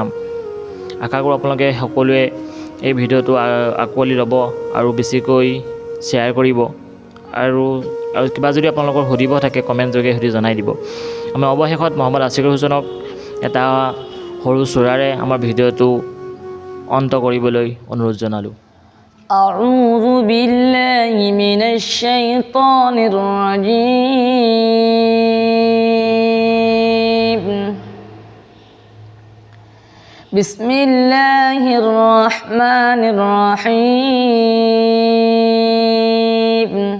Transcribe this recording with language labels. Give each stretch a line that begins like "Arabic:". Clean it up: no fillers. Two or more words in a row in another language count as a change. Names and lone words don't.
Assamese: আশা কৰোঁ আপোনালোকে সকলোৱে এই ভিডিঅ'টো আঁকোৱালি ল'ব আৰু বেছিকৈ শ্বেয়াৰ কৰিব। আৰু কিবা যদি আপোনালোকৰ সুধিব থাকে কমেণ্ট যোগে সুধি জনাই দিব। আমি অৱশেষত মহম্মদ আছিকুৰ হুছেইনক এটা সৰু চূড়াৰে আমাৰ ভিডিঅ'টো অন্ত কৰিবলৈ অনুৰোধ জনালোঁ।
Arabic: أعوذ بالله من الشيطان الرجيم. بسم الله الرحمن الرحيم.